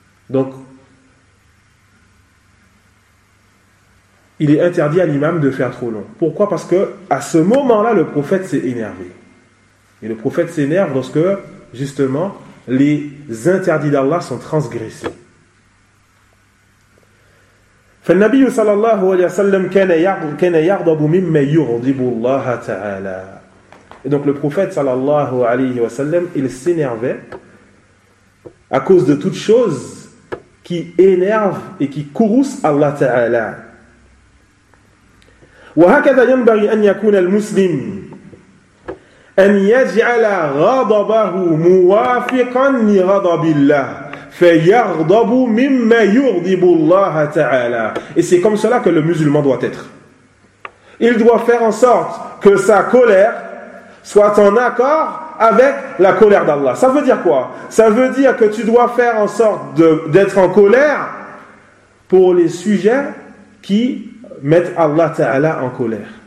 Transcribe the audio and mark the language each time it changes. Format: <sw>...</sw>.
<fr>Donc, il est interdit à l'imam de faire trop long. Pourquoi ? Parce que à ce moment-là, le prophète s'est énervé. Et le prophète s'énerve lorsque, justement, les interdits d'Allah sont transgressés.</fr> <ar>فالنبي صلى الله عليه وسلم كان يغضب مما يغضب الله تعالى.</ar> <fr>Et donc le prophète</fr> <ar>صلى الله عليه وسلم</ar> <fr>il s'énervait à cause de toutes choses qui énervent et qui courroucent Allah تعالى.</fr> <ar>وهكذا ينبغي أن يكون المسلم أن يجعل غضبه موافقا لغضب الله.</ar> <fr>Et c'est comme cela que le musulman doit être. Il doit faire en sorte que sa colère soit en accord avec la colère d'Allah. Ça veut dire quoi? Ça veut dire que tu dois faire en sorte d'être en colère pour les sujets qui mettent Allah Ta'ala en colère.</fr>